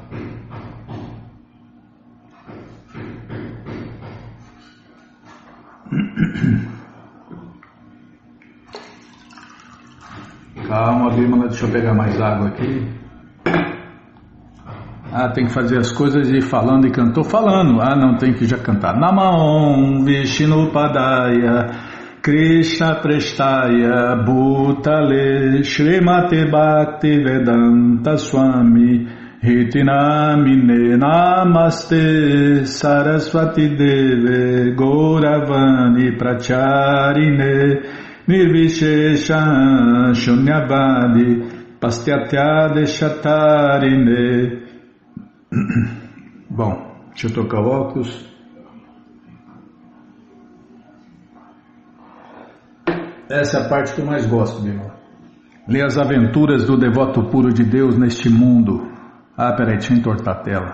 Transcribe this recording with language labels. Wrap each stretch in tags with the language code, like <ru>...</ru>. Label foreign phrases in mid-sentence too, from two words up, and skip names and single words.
<pt>Calma, Bímola, deixa eu pegar mais água aqui. Tem que fazer as coisas e ir falando e cantou falando. Não, tem que já cantar.</pt> <sa>नम ॐ विष्णुपादाय कृष्ण प्रेष्ठाय भूतले श्रीमते भक्ति वेदान्त स्वामिन् इति नामिने नमस्ते सारस्वते देवे गौरवाणी प्रचारिणे निर्विशेष शून्यवादि पाश्चात्य देश तारिणे.</sa> <pt>Bom, deixa eu tocar o óculos. Essa é a parte que eu mais gosto, meu irmão. Ler as aventuras do devoto puro de Deus neste mundo. Peraí, deixa eu entortar a tela.</pt>